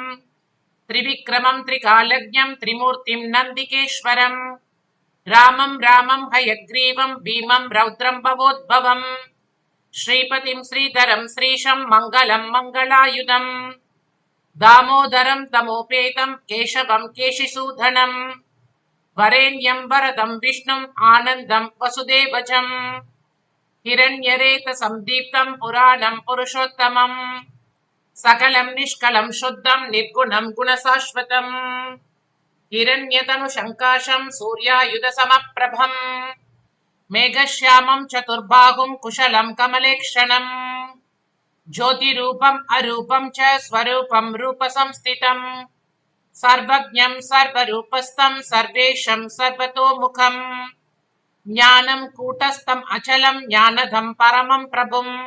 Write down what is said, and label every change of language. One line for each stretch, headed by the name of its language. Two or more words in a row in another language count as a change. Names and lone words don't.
Sanskrit: त्रिविक्रमं त्रिकालज्ञं त्रिमूर्तिं नन्दिकेश्वरं रामं रामं हयग्रीवं भीमं रौद्रं भवोद्भवं श्रीपतिं श्रीधरं श्रीशं मङ्गलं मङ्गलायुधं दामोदरं दमोपेतं केशवं केशिसूदनं वरेण्यं वरदं विष्णुं आनन्दं वसुदेवजं हिरण्यरेत संदीप्तं पुराणं पुरुषोत्तमं सकलं निष्कलं शुद्धं निर्गुणं गुणशाश्वतं हिरण्यतनु शङ्काशं सूर्यायुधसमप्रभं मेघश्यामं चतुर्बाहुं कुशलं कमलेक्षणं ज्योतिरूपम् अरूपं च स्वरूपं रूपसंस्थितं सर्वज्ञं सर्वरूपस्थं सर्वेशं सर्वतोमुखं ज्ञानं कूटस्थं अचलं ज्ञानदं परमं प्रभुं